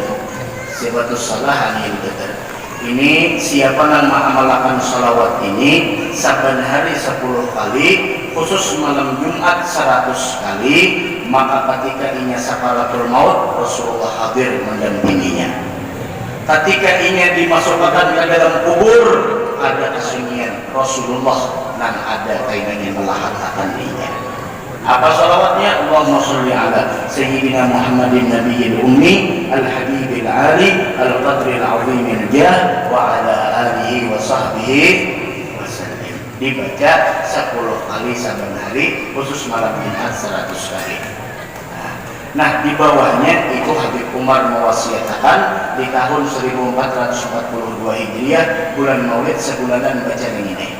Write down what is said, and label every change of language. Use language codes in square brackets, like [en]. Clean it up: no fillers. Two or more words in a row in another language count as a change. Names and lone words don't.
[ar] صفة الصلاة العالية قدر. [bjn] Ini siapa yang mengamalkan sholawat ini saban hari 10 kali, khusus malam Jumat 100 kali, maka ketika inya sakaratul maut Rasulullah hadir mendampinginya. Ketika inya dimasukkan ke dalam kubur ada kesunyian Rasulullah dan ada kainannya melahatakan inya. Apa salawatnya? [ar] اللهم صل على سيدنا محمد النبي الأمي الحبيب العالي القدر العظيم الجاه وعلى آله وصحبه وسلم. [bjn] Dibaca 10 kali saban hari, khusus malam Jumat 100 kali. Nah di bawahnya itu Habib Umar mewasiatakan di tahun 1442 Hijriah bulan Maulid sebulanan baca ini.